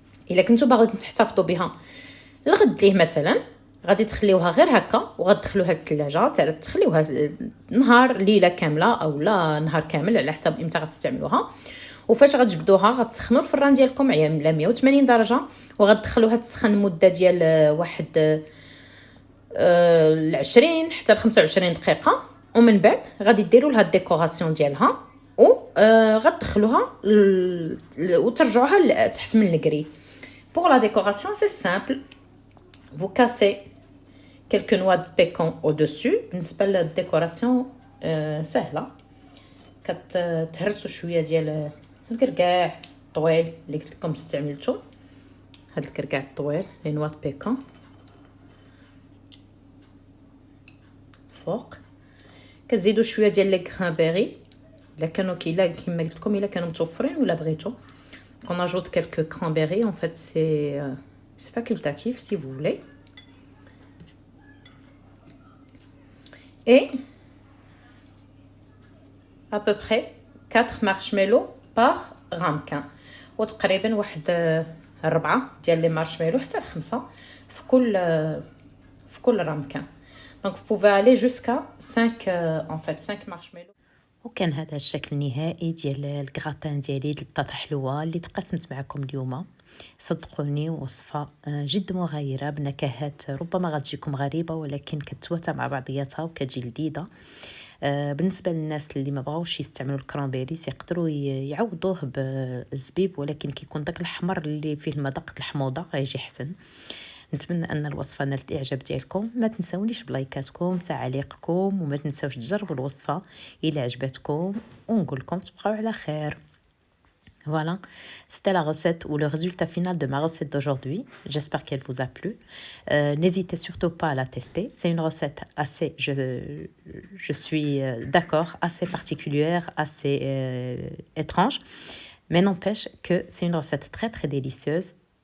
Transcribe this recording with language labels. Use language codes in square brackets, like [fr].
[ar] إلا كنتو باغيين تحتفظوا بها الغد ليه مثلا غادي تخليوها غير هكا وغتدخلوها للثلاجه تخليوها نهار ليله كامله او لا نهار كامل على حسب امتى غتستعملوها. وفاش غتجبدوها غتسخنوا الفران ديالكم على 180 درجه وغتدخلوها تسخن مده ديال واحد 20 حتى ل 25 دقيقه. ومن بعد غادي ديروا لها الديكوراسيون ديالها و غتدخلوها وترجعوها تحت من الكري. [fr] Pour la décoration c'est simple. Vous cassez quelques noix de pécan au-dessus. [ar] بالنسبه للديكوراسيون سهله. كتهرسوا شويه ديال الكركاع طويل اللي قلت لكم استعملته. هاد الكركاع الطويل لي نوا د بيكان فوق. كتزيدوا شويه ديال لي كرانبيري الا كانوا كيما قلت لكم الا كانوا متوفرين ولا بغيتو. [fr] On ajoute quelques cranberries. En fait, c'est facultatif si vous voulez. Et à peu près 4 marshmallows par ramequin. [ar] وتقريبا واحد 4 ديال لي مارشميلو حتى 5 في كل ramequin. [fr] Donc vous pouvez aller jusqu'à 5 en fait 5 marshmallows. [ar] وكان هذا الشكل النهائي ديال الكراتان ديالي البطاطا حلوه اللي تقسمت معكم اليوم. صدقوني وصفه جد مغايره بنكهات ربما غتجيكم غريبه ولكن كتواتى مع بعضياتها وكتجي لذيذه. بالنسبه للناس اللي ما بغاوش يستعملوا الكرانبيريز يقدروا يعوضوه بالزبيب ولكن كيكون داك الاحمر اللي فيه المذاق الحموضه غيجي حسن. نتمنى ان الوصفه نالت الاعجاب ديالكم. ما تنساونيش بلايكاتكم تعليقكم وما تنساوش تجربوا الوصفه الى عجبتكم ونقول لكم تبقاو على خير. [fr] Voilà, c'était la recette ou le résultat final de ma recette d'aujourd'hui. J'espère qu'elle vous a plu. N'hésitez surtout pas à la tester. C'est une recette assez, je suis d'accord, assez particulière, assez étrange, mais n'empêche que c'est une recette très très délicieuse.